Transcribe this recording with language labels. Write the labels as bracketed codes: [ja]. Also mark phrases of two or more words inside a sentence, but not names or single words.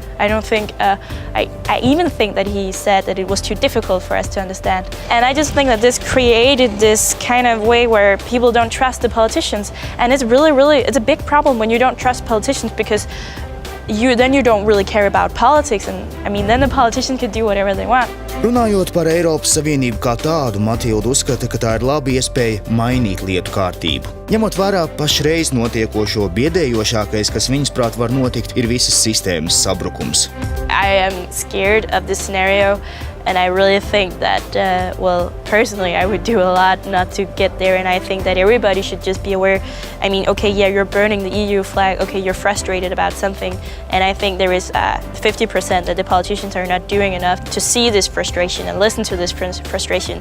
[en] I don't think, I even think that he said that it was too difficult for us to understand. And I just think that this created this kind of way where people don't trust the politicians. And it's it's a big problem when you don't trust politicians because then you don't really care about politics. And then the politicians can do whatever they want. [lv] Runājot par Eiropas Savienību kā tādu, Matilde uzskata, ka tā ir laba iespēja mainīt lietu kārtību. Ņemot vērā pašreiz notiekošo, biedējošākais, kas viņasprāt var notikt, ir visas sistēmas sabrukums. [en] I am scared of this scenario, and I really think that, personally, I would do a lot not to get there, and I think that everybody should just be aware. You're burning the EU flag, you're frustrated about something, and I think there is 50% that the politicians are not doing enough to see this frustration and listen to this frustration.